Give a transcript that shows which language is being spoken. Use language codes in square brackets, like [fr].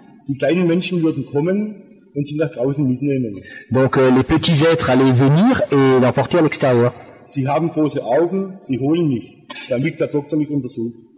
[de] Die kleinen Menschen würden kommen und sie nach draußen mitnehmen. [fr] Donc les petits êtres allaient venir et l'emporter à l'extérieur. [de] Sie haben große Augen, sie holen mich, damit der Doktor mich untersucht.